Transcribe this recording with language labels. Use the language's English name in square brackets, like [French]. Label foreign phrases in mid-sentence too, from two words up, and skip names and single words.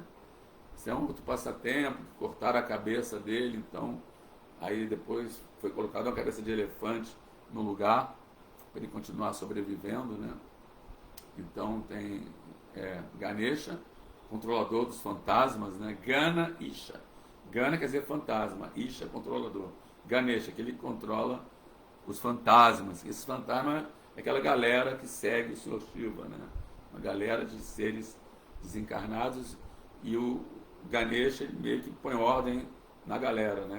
[Portuguese] Isso é um outro passatempo, cortaram a cabeça dele, então aí depois foi colocada uma cabeça de elefante no lugar para ele continuar sobrevivendo, né? Então tem Ganesha, controlador dos fantasmas, né? Gana Isha. Gana quer dizer fantasma, Isha controlador. Ganesha, que ele controla os fantasmas. Esses fantasmas é aquela galera que segue o Sr. Shiva, né? Uma galera de seres desencarnados, e o Ganesha ele meio que põe ordem na galera, né?